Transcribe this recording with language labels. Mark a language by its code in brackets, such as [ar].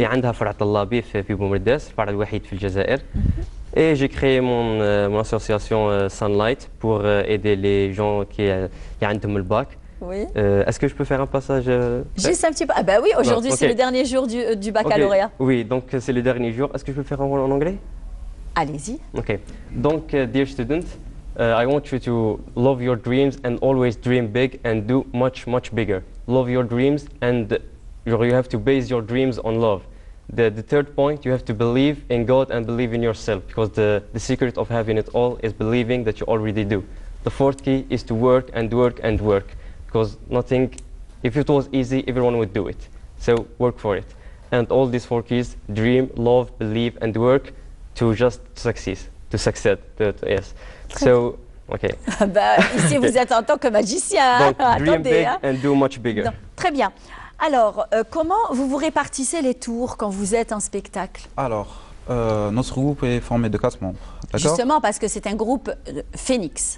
[fr] Et [ar] عندها فرع طلابي في بومرداس, [fr] الفرع الوحيد في الجزائر. Et j'ai créé mon association Sunlight pour aider les gens qui [ar] عندهم [fr] le bac. Oui. Est-ce que je peux faire un passage Juste un petit peu. Ah bah oui, aujourd'hui c'est le dernier jour du baccalauréat. Okay. Oui, donc c'est le dernier jour. Est-ce que je peux faire en anglais? Allez-y. Ok. [en] Donc, dear student, I want you to love your dreams and always dream big and do much, much bigger. Love your dreams and you have to base your dreams on love. the third point, you have to believe in God and believe in yourself, because the secret of having it all is believing that you already do. The fourth key is to work and work and work, because nothing, if it was easy, everyone would do it. So work for it. And all these four keys, dream, love, believe, and work, to just succeed, to succeed. Yes. So, okay. [fr] Bah, ici, vous êtes en tant que magicien. Donc, Hein? [en] dream [fr] Attendez. [en] big [fr] Hein? [en] and do much bigger. [fr] Non, très bien. Alors, comment vous vous répartissez les tours quand vous êtes en spectacle? Alors, notre groupe est formé de 4 membres. D'accord? Justement parce que c'est un groupe Phoenix.